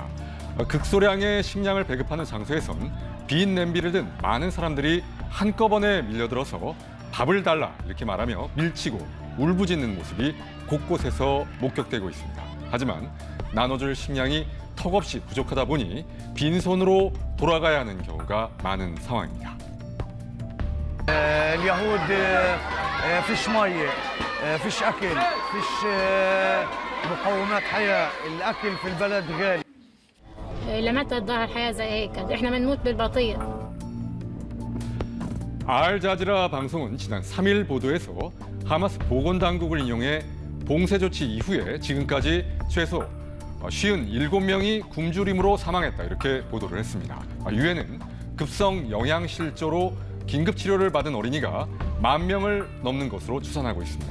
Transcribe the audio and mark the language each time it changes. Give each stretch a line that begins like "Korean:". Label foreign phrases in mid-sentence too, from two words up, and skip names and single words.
Korean: 극소량의 식량을 배급하는 장소에선 빈 냄비를 든 많은 사람들이 한꺼번에 밀려들어서 밥을 달라 이렇게 말하며 밀치고 울부짖는 모습이 곳곳에서 목격되고 있습니다. 하지만 나눠줄 식량이 턱없이 부족하다 보니 빈손으로 돌아가야 하는 경우가 많은 상황입니다.
Arabic: اليهود فيش ميه فيش اكل فيش مقومات حياه الاكل في البلد غالي لمتى تظهر حياه زي هيك احنا بنموت بالبطيء.
Korean: 알자지라 방송은 지난 3일 보도에서 하마스 보건당국을 인용해 봉쇄 조치 이후에 지금까지 최소 57명이 굶주림으로 사망했다 이렇게 보도를 했습니다. 유엔은 급성 영양실조로 긴급 치료를 받은 어린이가 10,000명을 넘는 것으로 추산하고 있습니다.